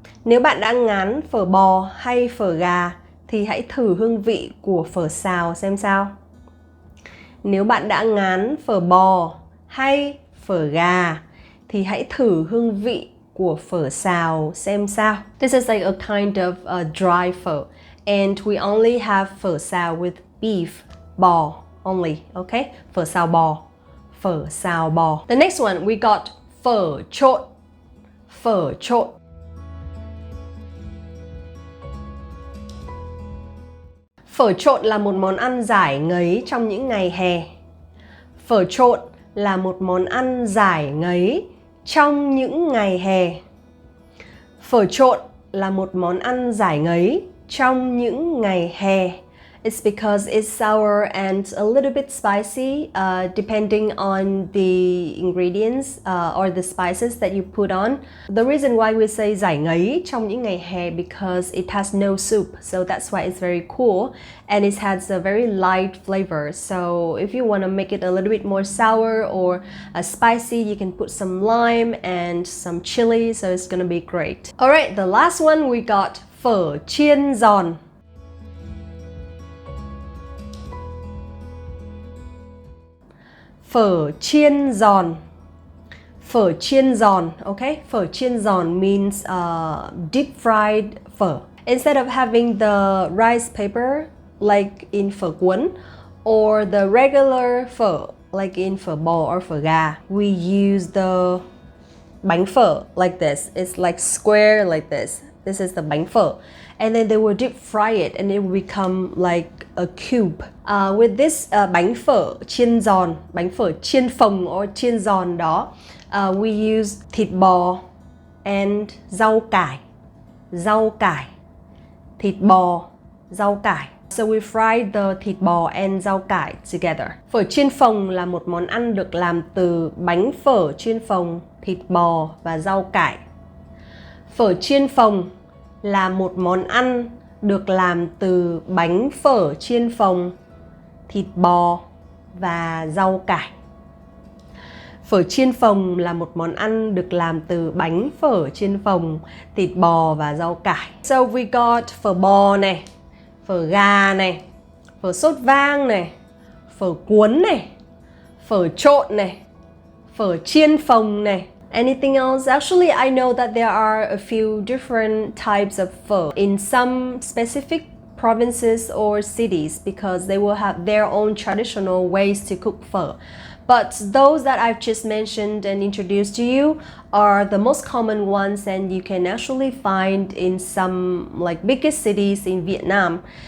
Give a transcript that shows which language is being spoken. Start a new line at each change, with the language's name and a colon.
Vietnamese: Nếu bạn đã ngán phở bò hay phở gà thì hãy thử hương vị của phở xào xem sao. Nếu bạn đã ngán phở bò hay phở gà thì hãy thử hương vị của phở xào xem sao.
English: This is like a kind of a dry phở and we only have phở xào with beef, bò only, okay?
Vietnamese: Phở xào bò. Phở xào bò.
English: The next one we got
Vietnamese: phở trộn. Phở trộn. Phở trộn là một món ăn giải ngấy trong những ngày hè. Phở trộn là một món ăn giải ngấy trong những ngày hè. Phở trộn là một món ăn giải ngấy trong những ngày hè.
English: It's because it's sour and a little bit spicy, depending on the ingredients or the spices that you put on. The reason why we say
Vietnamese: giải ngấy trong những ngày hè
English: because it has no soup, so that's why it's very cool and it has a very light flavor. So if you want to make it a little bit more sour or spicy, you can put some lime and some chili, so it's gonna be great. Alright, the last one we got phở chiên giòn. Phở chiên giòn. Phở chiên giòn, okay? Phở chiên giòn means deep fried phở. Instead of having the rice paper like in phở cuốn or the regular phở like in phở bò or phở gà, we use the bánh phở like this. It's like square like this. This is the bánh phở. And then they will deep fry it and it will become like a cube. With this bánh phở chiên giòn, bánh phở chiên phồng or chiên giòn đó, we use thịt bò,
Vietnamese: and rau cải, rau cải, thịt bò, rau cải.
English: So we fried the
Vietnamese: thịt bò and rau cải together. Phở chiên phồng là một món ăn được làm từ bánh phở chiên phồng, thịt bò và rau cải. Phở chiên phồng là một món ăn được làm từ bánh phở chiên phồng, thịt bò và rau cải. Phở chiên phồng là một món ăn được làm từ bánh phở chiên phồng, thịt bò và rau cải.
English: So we got
Vietnamese: phở bò này, phở gà này, phở sốt vang này, phở cuốn này, phở trộn này, phở chiên phồng này.
English: Anything else? Actually, I know that there are a few different types of pho in some specific provinces or cities because they will have their own traditional ways to cook pho. But those that I've just mentioned and introduced to you are the most common ones, and you can actually find in some like biggest cities in Vietnam.